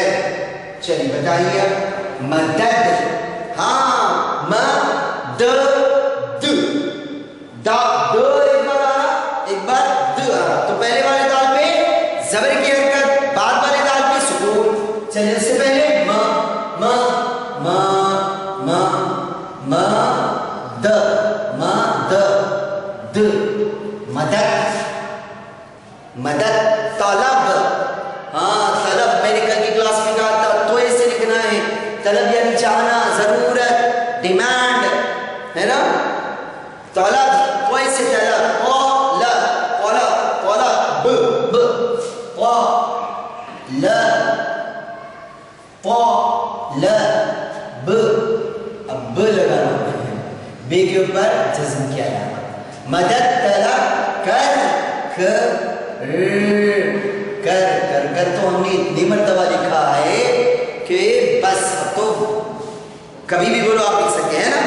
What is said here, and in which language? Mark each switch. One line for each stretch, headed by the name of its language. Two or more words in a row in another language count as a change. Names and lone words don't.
Urdu: چلیے بتائیے مدد, ہاں مدد, دا دو ایک بار د آ, تو پہلے والے دال پہ زبر کی حرکت, بعد والے دال پہ سکون. چلیے اس سے پہلے م م م م م د م د د, مدد مدد طلب, ہاں طلب میں نے کل کی کلاس میں کہا تھا تو ایسے لکھنا ہے. طلب یعنی چاہنا, ضرورت, ڈیمانڈ ہے نا. طلب تو ایسے طلب, ب ب ق ل ق ل ب, اب ب لگانا ہے, بے کے اوپر جزم کیا جاتا. مدد طلب کر, کر تو ہم نے اتنی مرتبہ لکھا ہے کہ بس تو کبھی بھی بولو آپ لکھ سکتے ہیں نا.